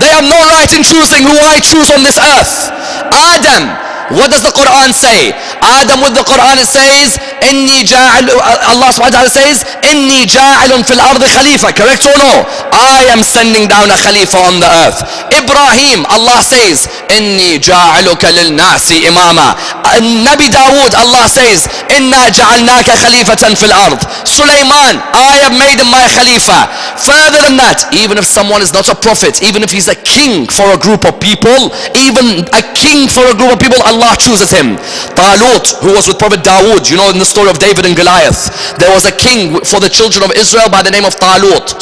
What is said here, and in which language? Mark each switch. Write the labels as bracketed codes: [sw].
[en] They have no right in choosing who I choose on this earth. Adam, what does the Quran say? Adam with the Quran it says, [ar] إِنِّي جَاعِلُ, [en] Allah subhanahu wa ta'ala says, [ar] إِنِّي جَاعِلٌ فِي الْأَرْضِ خَلِيفَةً. [en] Correct or no? I am sending down a Khalifa on the earth. [ar] Ibrahim, [en] Allah says, [ar] إِنِّي جَاعِلُكَ لِلنَّاسِ إِمَامًا. [en] Nabi Dawood, Allah says, [ar] إِنَّا جَعَلْنَاكَ خَلِيفَةً فِي الْأَرْضِ. [en] Sulaiman, I have made him my Khalifa. Further than that, even if someone is not a prophet, even if he's a king for a group of people, even a king for a group of people, Allah chooses him. Talut, who was with Prophet Dawood, you know in the story of David and Goliath, there was a king for the children of Israel by the name of Talut.